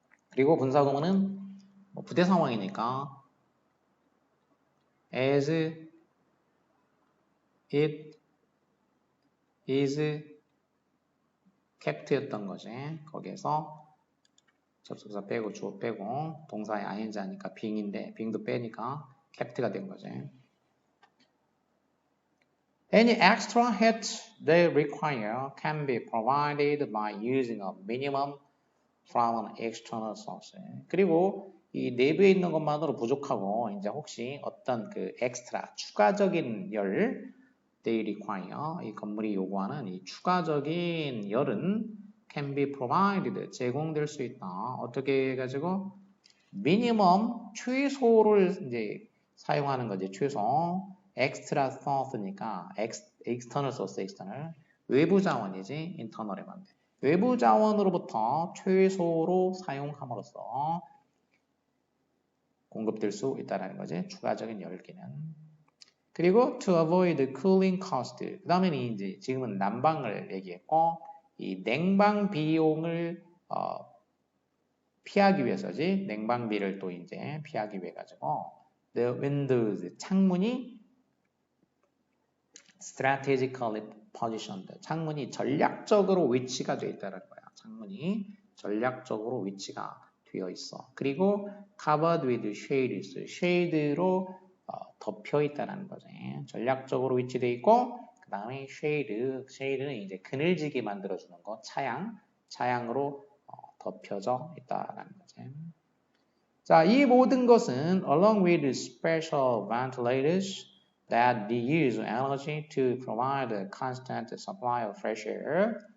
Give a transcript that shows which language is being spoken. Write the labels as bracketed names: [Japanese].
[Korean] 그리고 분사구문은 뭐 부대 상황이니까 as it is kept였던 거지. 거기에서 접속사 빼고 주어 빼고 동사의 ing 하니까 being인데 being도 빼니까 kept가 된 거지. [English] Any extra heat they require can be provided by using a minimum from an external source. [Korean] 그리고 이 내부에 있는 것만으로 부족하고 이제 혹시 어떤 그 엑스트라 추가적인 열 [English] they require [Korean] 이 건물이 요구하는 이 추가적인 열은 [English] can be provided [Korean] 제공될 수 있다. 어떻게 해가지고 minimum 최소를 이제 사용하는 거지. 최소 extra source니까 external source external 외부 자원이지 internal에 맞네. 외부 자원으로부터 최소로 사용함으로써 공급될 수 있다는 거지. 추가적인 열기는. [English] 그리고 to avoid cooling cost. [Korean] 그 다음에는 이제 지금은 난방을 얘기했고 이 냉방 비용을 피하기 위해서지. 냉방비를 또 이제 피하기 위해 가지고 the windows 창문이 [English] strategically positioned. [Korean] 창문이 전략적으로 위치가 되어 있다는 거야. 창문이 전략적으로 위치가 되어 있어. [English] 그리고 covered with shades. [Korean] shade로 덮여 있다는 거지. 전략적으로 위치되어 있고 그 다음에 shade는 이제 그늘지게 만들어주는 거. 차양으로 덮여져 있다는 거지. 자, 이 모든 것은 [English] along with special ventilators that use energy to provide a constant supply of fresh air.